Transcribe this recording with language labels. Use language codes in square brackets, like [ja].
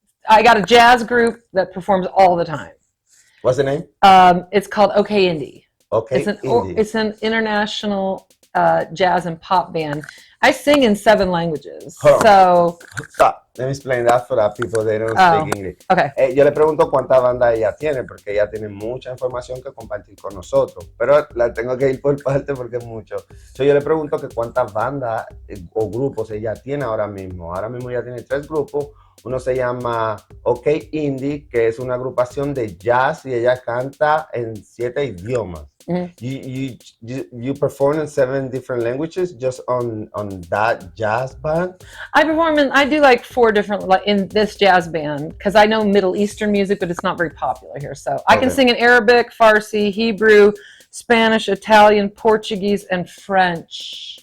[en] I got a jazz group that performs all the time. What's the name? It's called OK Indie. Okay. It's an international jazz and pop band. I sing in 7 languages. So stop. Let me explain that for the people that don't speak English. Okay. [es] Yo le pregunto cuántas bandas ella tiene, porque ella tiene mucha información que compartir con nosotros, pero la tengo que ir por parte porque es mucho. So, yo le pregunto que cuántas bandas o grupos ella tiene ahora mismo. Ahora mismo ella tiene 3 grupos. Uno se llama OK Indie, que es una agrupación de jazz y ella canta en 7 idiomas. Mm-hmm. [en] You perform in 7 different languages just on that jazz band? I do like 4 different in this jazz band because I know Middle Eastern music, but it's not very popular here. So I can sing in Arabic, Farsi, Hebrew, Spanish, Italian, Portuguese, and French.